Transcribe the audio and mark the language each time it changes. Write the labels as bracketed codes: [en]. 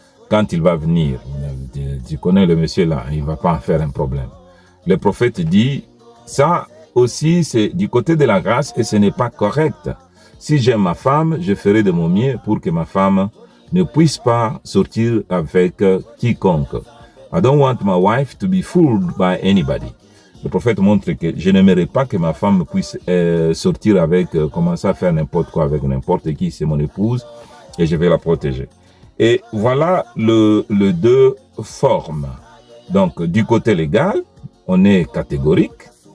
[fr] Quand il va venir, tu connais le monsieur là, il ne va pas en faire un problème. Le prophète dit, ça aussi c'est du côté de la grâce et ce n'est pas correct. Si j'aime ma femme, je ferai de mon mieux pour que ma femme ne puisse pas sortir avec quiconque. [en] I don't want my wife to be fooled by anybody. [fr] Le prophète montre que je n'aimerais pas que ma femme puisse sortir avec, commencer à faire n'importe quoi avec n'importe qui, c'est mon épouse et je vais la protéger. Et voilà le deux formes. Donc, du côté légal, on est catégorique.